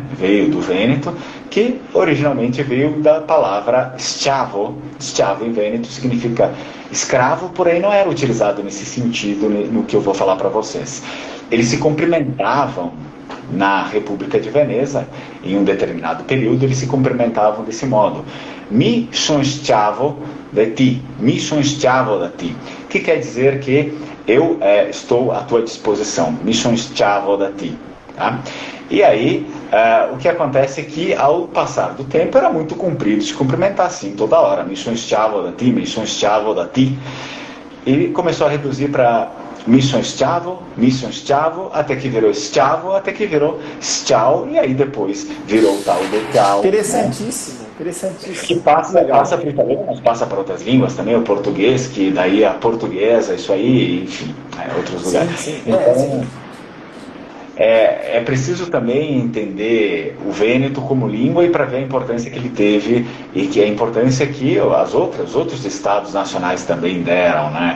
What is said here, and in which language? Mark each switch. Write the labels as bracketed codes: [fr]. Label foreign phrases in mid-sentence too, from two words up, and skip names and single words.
[pt] Veio do Vêneto, que originalmente veio da palavra schiavo. Schiavo em Vêneto significa escravo, porém não era utilizado nesse sentido no que eu vou falar para vocês. Eles se cumprimentavam na República de Veneza, em um determinado período, eles se cumprimentavam desse modo. [vec] Mi son schiavo de ti, mi son schiavo da ti, [pt] que quer dizer que eu estou à tua disposição, [vec] mi son schiavo da ti. [pt] Tá? E aí, o que acontece é que, ao passar do tempo, era muito comprido se cumprimentar assim toda hora, [vec] mi son schiavo da ti, mi son schiavo da ti. [pt] E começou a reduzir para [vec] mi son schiavo, [pt] até que virou schiavo, até que virou schiao, e aí depois virou o tal do ciao. Interessantíssimo, né? interessantíssimo. Que passa para o italiano, mas passa para outras línguas também, o português, que daí a portuguesa, isso aí, enfim, outros lugares. Sim. Então, é preciso também entender o Vêneto como língua e para ver a importância que ele teve e que a importância que os outros estados nacionais também deram, né?